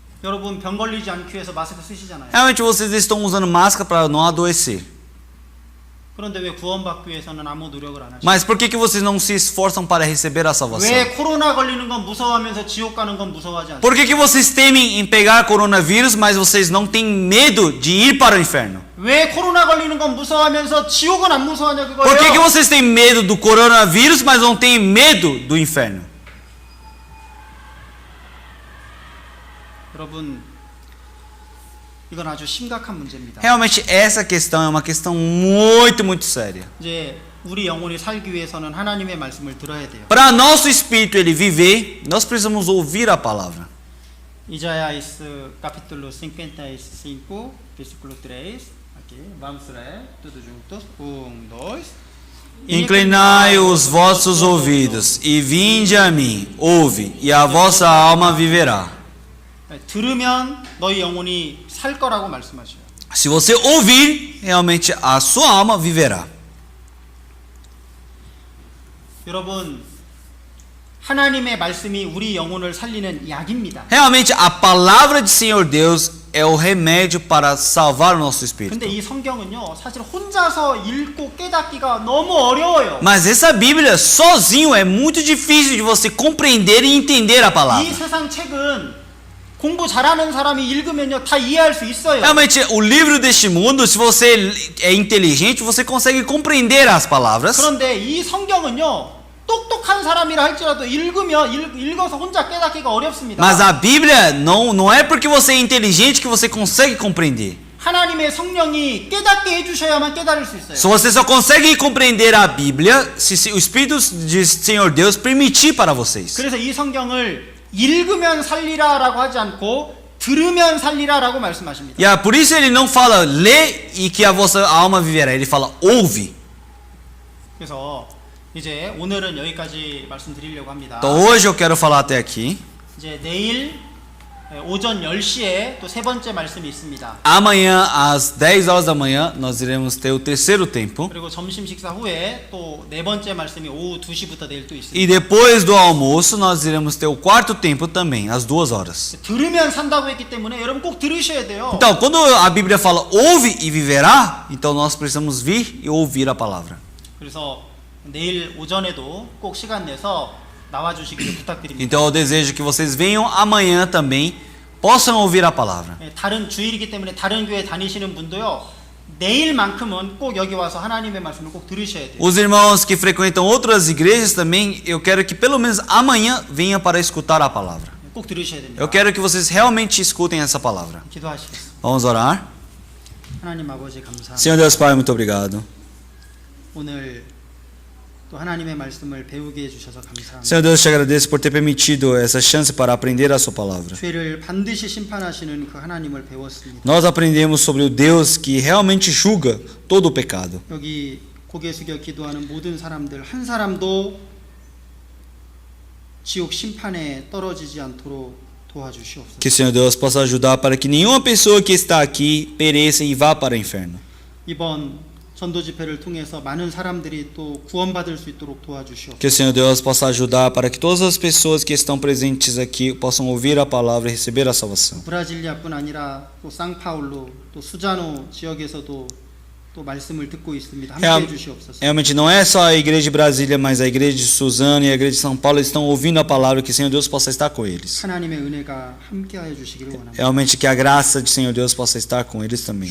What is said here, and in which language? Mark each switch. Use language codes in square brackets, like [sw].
[ko] 여러분 병 걸리지 않기 위해서 마스크 쓰시잖아요. [pt] Realmente vocês estão usando máscara para não adoecer. [ko] 그런데 왜 구원받기 위해서는 아무 노력을 안 하시죠? [pt] Mas por que vocês não se esforçam para receber a salvação? [ko] 왜 코로나 걸리는 건 무서워하면서 지옥 가는 건 무서워하지 않습니까? [pt] Por que vocês temem em pegar coronavírus, mas vocês não têm medo de ir para o inferno? [ko] 왜 코로나 걸리는 건 무서워하면서 지옥은 안 무서워하냐 [pt] Por que [ko] 그거예요. [pt] vocês têm medo do coronavírus, mas não têm medo do inferno? [ko] 여러분 이건 아주 심각한 문제입니다. [pt] Realmente essa questão é uma questão muito séria. [ko] 이제 우리 영혼이 살기 위해서는 하나님의 말씀을 들어야 돼요. [pt] Para nosso espírito ele viver, nós precisamos ouvir a palavra. Isaías capítulo 55, versículo 3. Aqui, vamos ler tudo juntos. 1, 2. Inclinai os vossos ouvidos e vinde a mim, ouve, e a vossa alma viverá. [ko] 들으면 너희 영혼이 살 거라고 말씀하셔요. [pt] Se você ouvir, realmente a sua alma viverá. [ko] 여러분 하나님의 말씀이 우리 영혼을 살리는 약입니다. [pt] Realmente a palavra de Senhor Deus é o remédio para salvar o nosso espírito. [ko] 근데 이 성경은요 사실 혼자서 읽고 깨닫기가 너무 어려워요. [pt] Mas essa Bíblia sozinho é muito difícil de você compreender e entender a [ko] 이 [pt] palavra. [ko] 세상 책은 공부 잘하는 사람이 읽으면요 다 이해할 수 있어요. [pt] Realmente o livro deste mundo, se você é inteligente, você consegue compreender as palavras. [ko] 그런데 이 성경은요 똑똑한 사람이라 할지라도 읽어서 혼자 깨닫기가 어렵습니다. [pt] Mas a Bíblia não é porque você é inteligente que você consegue compreender. [ko] 하나님의 성령이 깨닫게 해주셔야만 깨달을 수 있어요. [pt] Se você só consegue compreender a Bíblia se o Espírito de Senhor Deus permitir para vocês. [ko] 그래서 이 성경을 읽으면 살리라라고 하지 않고 들으면 살리라라고 말씀하십니다. [pt] E por isso ele não fala lê e que a vossa alma viverá. Ele fala ouve. [ko] 그래서 이제 오늘은 여기까지 말씀드리려고 합니다. [pt] Então hoje eu quero falar até aqui. [ko] 이제 내일 오전 10시에 또 세 번째 말씀이 있습니다. [pt] Amanhã às 10 horas da manhã nós iremos ter o terceiro tempo. [ko] 그리고 점심 식사 후에 또 네 번째 말씀이 오후 2시부터 내일 또 [pt] E [ko] 있습니다. [pt] depois do almoço nós iremos ter o quarto tempo também, às 2 horas. [ko] 들으면 산다고 했기 때문에 여러분 꼭 들으셔야 돼요. [pt] Então, quando a Bíblia fala ouve e viverá, então nós precisamos vir e ouvir a palavra. [ko] 그래서 내일 오전에도 꼭 시간 내서 나와 주시기를 부탁드립니다. [pt] Então eu desejo que vocês venham amanhã também, possam ouvir a palavra. [ko] 다른 주일이기 때문에 다른 교회 다니시는 분도요. 내일만큼은 꼭 여기 와서 하나님의 말씀을 꼭 들으셔야 돼요. [pt] Os irmãos que frequentam outras igrejas também, eu quero que pelo menos amanhã venham para escutar a palavra. [ko] 꼭 들으셔야 됩니다. [pt] Eu quero que vocês realmente escutem essa palavra. [ko] 기도하시겠습니다. [pt] Vamos orar? [ko] 하나님 아버지 감사합니다. [pt] Senhor Deus Pai, muito obrigado. [ko] 오늘 또 하나님의 말씀을 배우게 해주셔서 감사합니다. [pt] Senhor Deus, te agradeço por ter permitido essa chance para aprender a sua palavra. [ko] 죄를 반드시 심판하시는 그 하나님을 배웠습니다. [pt] Nós aprendemos sobre o Deus que realmente julga todo o pecado. [ko] 여기 고개 숙여 기도하는 모든 사람들 한 사람도 지옥 심판에 떨어지지 않도록 도와주시옵소서. [pt] Que o Senhor Deus possa ajudar para que nenhuma pessoa que está aqui pereça e vá para o inferno. [ko] 이번 전도 집회를 통해서 많은 사람들이 또 구원받을 수 있도록 도와주시옵소서. [pt] Que o Senhor Deus possa ajudar para que todas as pessoas que estão presentes aqui possam ouvir a palavra e receber a salvação. [ko] 브라질리아뿐 아니라 또 상파울루 또 수자노 지역에서도 또 말씀을 듣고 있습니다. 함께 해주시옵소서. [pt] Realmente não é só a igreja de Brasília, mas a igreja de Suzano e a igreja de São Paulo estão ouvindo a palavra, que o Senhor Deus possa estar com eles. [ko] 하나님의 은혜가 함께하여 주시기를 원합니다. [pt] Realmente que a graça de Senhor Deus possa estar com eles também.